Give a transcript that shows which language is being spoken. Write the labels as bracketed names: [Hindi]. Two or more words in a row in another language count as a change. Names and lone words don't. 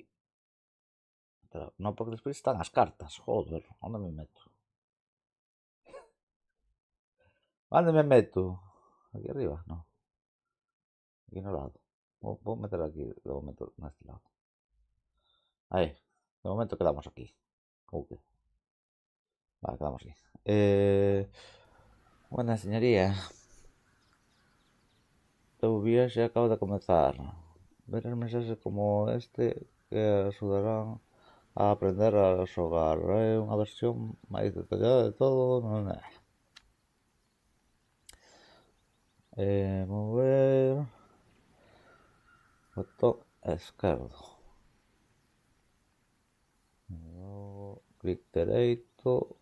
[Galician] Non, porque despois están as cartas. Joder, onde me meto? Onde me meto? Aquí arriba, non. Aquí no lado. Vou meter aquí, logo meto neste lado. [Spanish] Ahí. [Galician] De momento quedamos aquí. [Spanish] Ok. Vale, quedamos aquí. Buena señoría. Tu viaje acaba de comenzar. Verás mensajes como este que ayudarán a aprender a xogar. [Galician] Unha versión máis detallada de todo. Mover. Botón esquerdo. Clic dereito.